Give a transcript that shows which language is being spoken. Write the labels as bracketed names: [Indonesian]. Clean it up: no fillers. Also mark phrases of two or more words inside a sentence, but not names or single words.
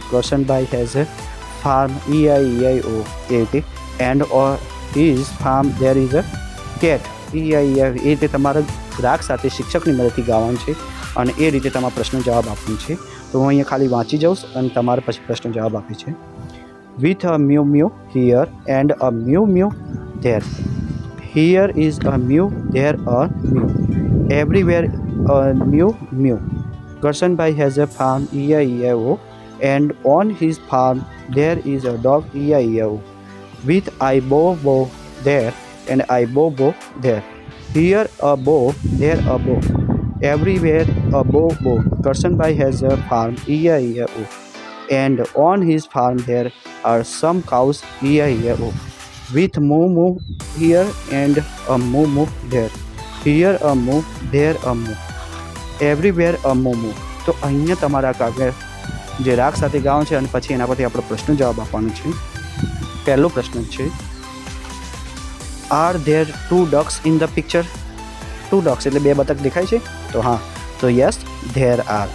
[English] Karsanbhai has a farm EIEIO. [Gujarati] એ રીતે [English] and his farm there is a cat EIEIO. [Gujarati] એ રીતે તમારે રાગ સાથે શિક્ષકની મદદથી ગાવાનું છે અને એ રીતે તમારે પ્રશ્ન જવાબ આપવાનું છે. તો હું અહીંયા ખાલી વાંચી જાઉં અને તમારે પછી પ્રશ્ન જવાબ આપે છે. [English] With a mew mew here and a mew mew there. Here is a mew, there a mew. Everywhere a mew mew. Karsanbhai has a farm EIEIO, and on his farm there is a dog EIEIO. With I bow bow there and I bow bow there. Here a bow, there a bow. Everywhere a bow bow. Karsanbhai has a farm EIEIO, and on his farm there are some cows EIEIO. With moo moo here and a moo moo there. Here a moo, there a moo. Everywhere a moo moo. [Gujarati] તો અહીંયા તમારા કાવ્ય જે રાગ સાથે ગાવાનું છે અને પછી એના પરથી આપણો પ્રશ્ન જવાબ આપવાનો છે. પહેલો પ્રશ્ન છે, [English] are there 2 ducks in the picture. [Gujarati] 2 ducks એટલે 2 બતક દેખાય છે? તો હા, તો યસ, [English] there are.